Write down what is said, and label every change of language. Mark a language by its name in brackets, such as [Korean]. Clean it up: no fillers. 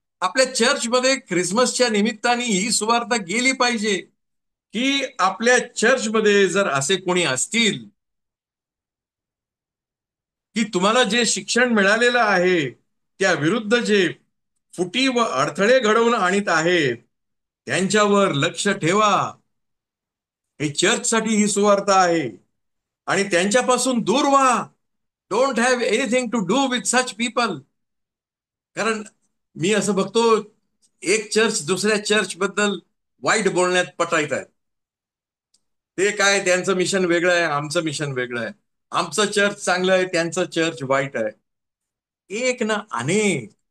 [Marathi] आपल्या चर्चमध्ये ख्रिसमसच्या निमित्ताने ही सुवार्ता गेली पाहिजे, की आपल्या चर्चमध्ये जर असे कोणी असतील की तुम्हाला जे शिक्षण मिळालेलं आहे त्या विरुद्ध जे फुटी व अडथळे घडवून आणत आहेत, त्यांच्यावर लक्ष ठेवा. हे चर्चसाठी ही सुवार्ता आहे, आणि त्यांच्यापासून दूर व्हा. [English] Don't have anything to do with such people. [Marathi] कारण मी असं बघतो, एक चर्च दुसऱ्या चर्च बद्दल वाईट बोलण्यात पटायत आहे. ते काय, त्यांचं मिशन वेगळं आहे, आमचं मिशन वेगळं आहे. आमचं चर्च चांगलं आहे, त्यांचं चर्च वाईट आहे. एक ना अनेक.